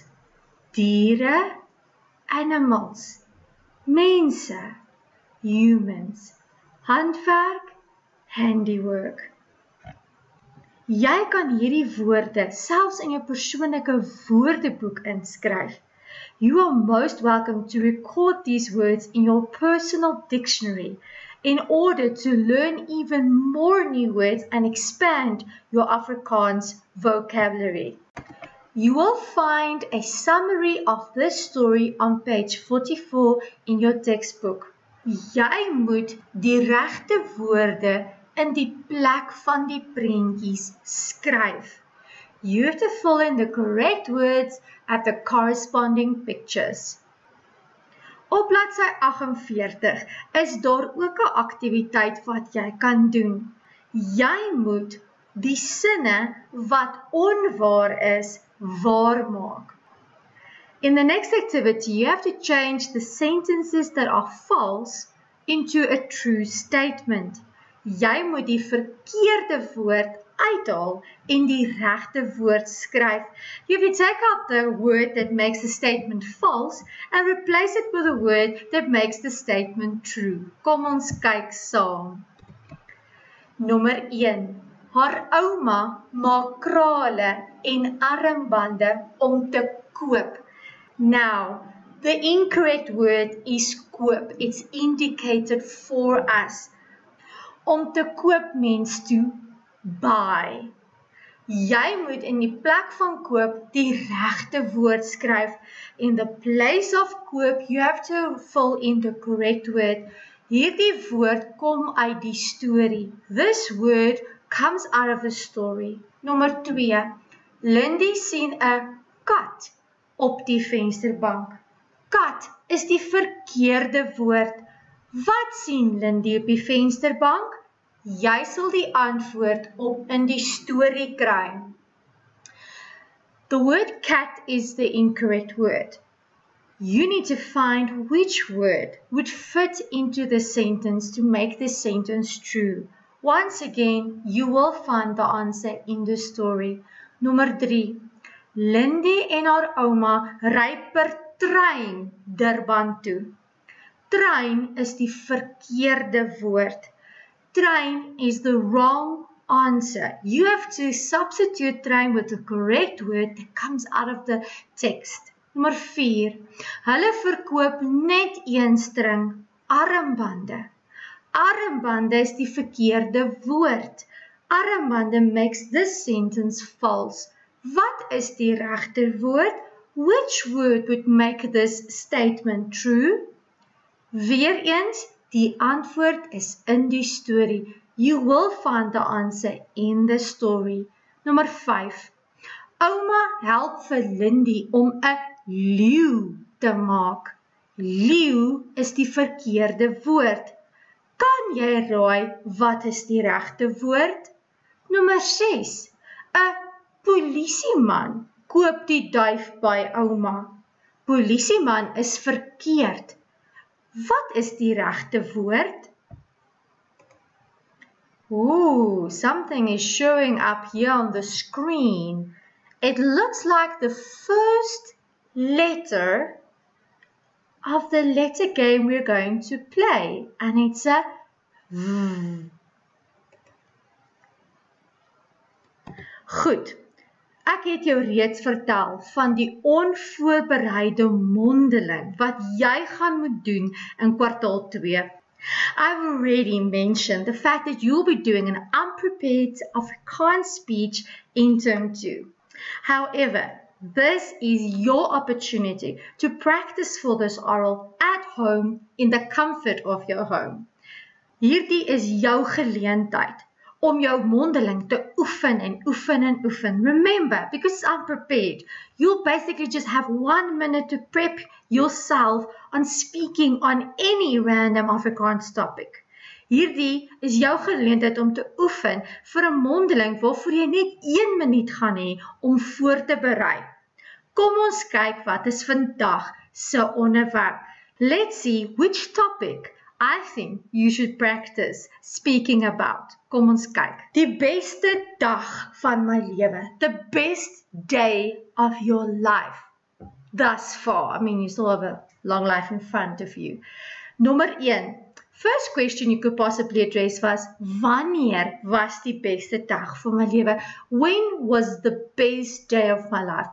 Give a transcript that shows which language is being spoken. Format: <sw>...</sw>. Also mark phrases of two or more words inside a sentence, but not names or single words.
<af>Diere, animals. Mense, humans. Handwerk, handiwork. Jy kan hierdie woorde selfs in jou persoonlike woordeboek inskryf.</af> <en>You are most welcome to record these words in your personal dictionary in order to learn even more new words and expand your Afrikaans vocabulary. You will find a summary of this story on page 44 in your textbook.</en> <af>Jy moet die regte woorde in die plek van die prentjies skryf.</af> <en>You have to fill in the correct words at the corresponding pictures.</en> <af>Op bladsy 48 is daar ook 'n aktiwiteit wat jy kan doen. Jy moet die sinne wat onwaar is, waar maak.</af> <en>In the next activity, you have to change the sentences that are false into a true statement.</en> <af>Jy moet die verkeerde woord uithaal en die regte woord skryf.</af> <en>You have to take out the word that makes the statement false and replace it with a word that makes the statement true.</en> <af>Kom ons kyk saam. Nommer 1. Haar ouma maak krale en armbande om te koop.</af> <en>Now, the incorrect word is koop. It's indicated for us.</en> <af>Om te koop</af> <en>means to buy.</en> <af>Jy moet in die plek van koop die regte woord skryf.</af> <en>In the place of koop, you have to fill in the correct word.</en> <af>Hierdie woord kom uit die storie.</af> <en>This word comes out of a story.</en> <af>Nommer 2. Lindy sien 'n kat op die vensterbank. Kat is die verkeerde woord. Wat sien Lindy op die vensterbank? Jy sal die antwoord op in die storie kry.</af> <en>The word cat is the incorrect word. You need to find which word would fit into the sentence to make the sentence true. Once again, you will find the answer in the story.</en> <af>Nommer 3. Lindy en haar ouma ry per trein Durban toe. Trein is die verkeerde woord.</af> <en>Train is the wrong answer. You have to substitute train with the correct word that comes out of the text.</en> <af>Nommer 4. Hulle verkoop net een string armbande. Armbande is die verkeerde woord.</af> <en>Armbande makes this sentence false.</en> <af>Wat is die regte woord?</af> <en>Which word would make this statement true?</en> <af>Weereens, die antwoord is in die storie.</af> <en>You will find the answer in the story.</en> <af>Nommer 5. Ouma help vir Lindy om 'n leeu te maak. Leeu is die verkeerde woord. Kan jy raai wat is die regte woord? Nommer 6. 'n Polisieman koop die duif by ouma. Polisieman is verkeerd. Wat is die regte woord?</af> <en>Ooh, something is showing up here on the screen. It looks like the first letter of the letter game we're going to play, and it's a V.</en> <af>Goed. Ek het jou reeds vertel van die onvoorbereide mondeling wat jy gaan moet doen in kwartaal 2.</af> <en>I've already mentioned the fact that you'll be doing an unprepared Afrikaans speech in term 2. However, this is your opportunity to practice for this oral at home in the comfort of your home.</en> <af>Hierdie is jou geleentheid om jou mondeling te oefen en oefen en oefen.</af> <en>Remember, because it's unprepared, you'll basically just have 1 minute to prep yourself on speaking on any random Afrikaans topic.</en> <af>Hierdie is jou geleentheid om te oefen vir 'n mondeling waarvoor jy net 1 minuut gaan hê om voor te berei. Kom ons kyk wat is vandag se onderwerp.</af> <en>Let's see which topic I think you should practice speaking about.</en> <af>Kom ons kyk. Die beste dag van my lewe.</af> <en>The best day of your life. Thus far. I mean, you still have a long life in front of you. Nommer 1. First question you could possibly address was,</en> <af>wanneer was die beste dag van my lewe?</af> <en>When was the best day of my life?</en>